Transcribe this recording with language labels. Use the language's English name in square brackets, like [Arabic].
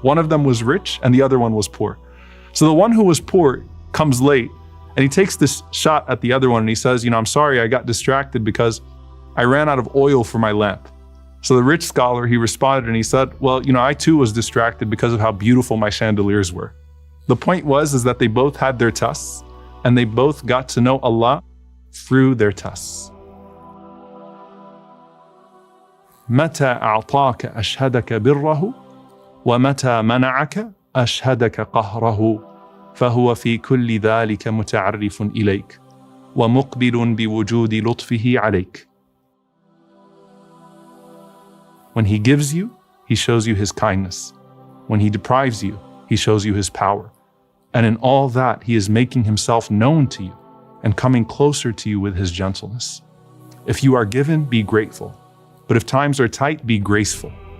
[English] One of them was rich and the other one was poor. So the one who was poor comes late and he takes this shot at the other one and he says, "I'm sorry, I got distracted because I ran out of oil for my lamp." So the rich scholar, he responded and he said, "Well, I too was distracted because of how beautiful my chandeliers were." The point was that they both had their tests and they both got to know Allah through their tests. [Arabic] متى أعطاك أشهدك بره ومتى منعك أشهدك قهره فهو في كل ذلك متعرف إليك ومقبل بوجود لطفه عليك. [English] When He gives you, He shows you His kindness. When He deprives you, He shows you His power. And in all that, He is making Himself known to you and coming closer to you with His gentleness. If you are given, be grateful. But if times are tight, be graceful.